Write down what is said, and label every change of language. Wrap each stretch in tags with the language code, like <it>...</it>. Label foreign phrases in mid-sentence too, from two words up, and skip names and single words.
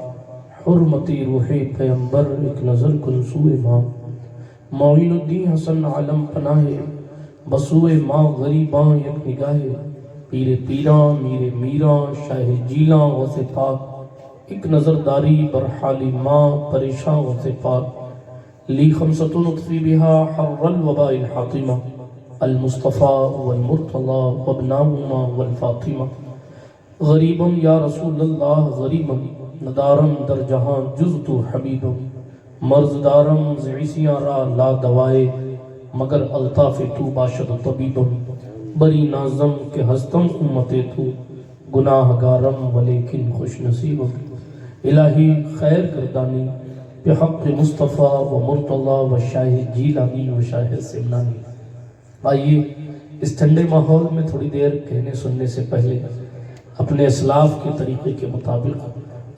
<fa>حرمتی روح پیمبر ایک نظر کنسوئے ماں، معین الدین حسن عالم پناہ بسوئے ماں غریباں یک نگاہ، پیر پیراں میر میراں شاہ جیلاں غوث پاک، ایک نظر داری برحالی ماں پریشاں غوث پاک،</fa> <ar>لی خمسۃ نطفی بہا حر الوباء الحاطمہ، المصطفیٰ والمرتضی وابناہما والفاطمہ۔</ar> <fa>غریبم یا رسول اللہ غریبم، ندارم در جہاں جز تو حبیبم، مرض دارم زعیسیاں را لا دوائے، مگر الطاف تو باشد طبیبم۔ بری نازم کہ ہستم امت تو، گناہ گارم ولیکن خوش نصیبم۔ الہی خیر گردانی بحق مصطفیٰ و مرتضی و شاہ جیلانی و شاہ سمنانی۔</fa> <ur>آئیے اس ٹھنڈے ماحول میں تھوڑی دیر کہنے سننے سے پہلے اپنے اسلاف کے طریقے کے مطابق</ur>